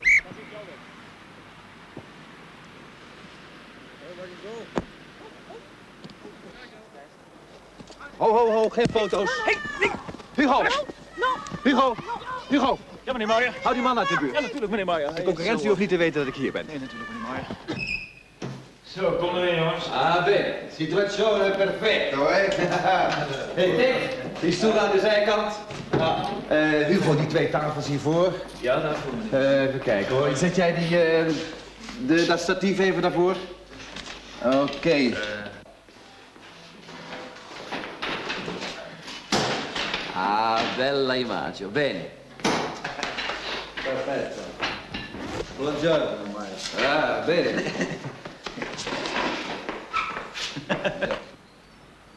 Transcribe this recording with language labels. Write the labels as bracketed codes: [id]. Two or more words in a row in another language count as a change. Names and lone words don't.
[nl] Ho, geen foto's. Hey, Hugo! Hugo! Ja, meneer Meijer. Hou die man uit de buurt. Ja, natuurlijk, meneer Meijer. De concurrentie hoeft niet te weten dat ik hier ben. Nee, natuurlijk, meneer Meijer. Zo, kom erin, jongens. [it] Ah, bene. Situazione perfetto, [nl] hè. Hey, Dick. Die stoel aan de zijkant. Hugo, die 2 tafels hiervoor. Ja, daarvoor, meneer. Even kijken, hoor. Zet jij dat statief even daarvoor? Oké. [it] Ah, bella immagine, bene. Perfetto. Buongiorno, Meijer. Ah, bene.